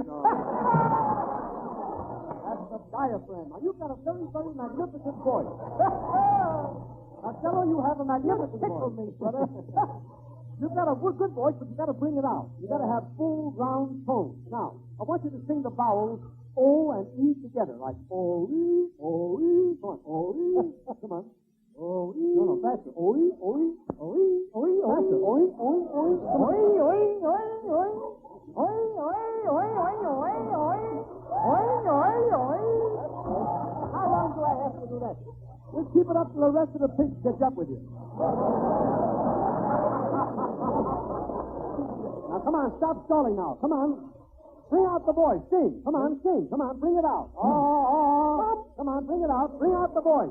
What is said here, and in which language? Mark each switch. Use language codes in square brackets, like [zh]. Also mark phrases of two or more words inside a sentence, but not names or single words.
[en] No. That's the diaphragm. Now, you've got a very, very magnificent voice. Costello, you have a magnificent voice. Me, brother. You've got a good voice, but you've got to bring it out. You've got to have full, round tones. Now, I want you to sing the vowels O and E together, like O-E, O-E. Come on, O-E. Come on. O-E. No, faster. O-E, O-E, O-E, O-E, faster. O-E, O-E, O-E. O-E, O-E, O-E, O-E. O-E, O-E, O-E, O-E, O-E, O-E. How long do I have to do that? Just keep it up till the rest of the pigs catch up with you. Now, come on, stop stalling now. Come on. Bring out the voice. Sing. Come on, sing. Come on, bring it out. Come on, bring it out. Bring out the voice.